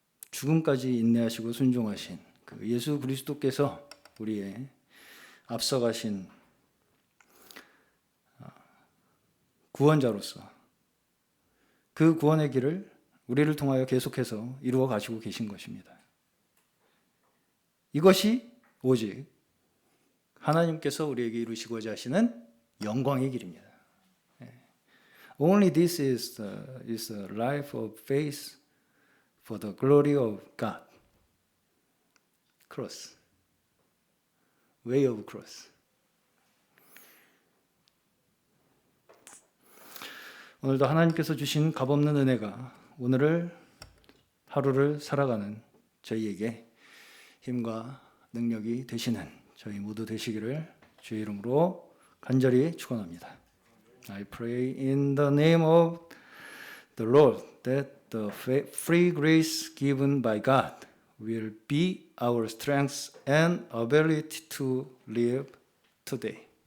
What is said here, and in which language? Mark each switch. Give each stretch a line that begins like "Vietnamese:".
Korean: 죽음까지 인내하시고 순종하신 그 예수 그리스도께서 우리의 앞서가신 구원자로서 그 구원의 길을 우리를 통하여 계속해서 이루어 가시고 계신 것입니다. 이것이 오직 하나님께서 우리에게 이루시고자 하시는 영광의 길입니다.
English: Only this is the life of faith for the glory of God. Cross. Way of cross.
Korean: 오늘도 하나님께서 주신 값없는 은혜가 오늘을 하루를 살아가는 저희에게 힘과 능력이 되시는 저희 모두 되시기를 주의 이름으로 간절히 축원합니다.
English: I pray in the name of the Lord that the free grace given by God will be our strength and ability to live today.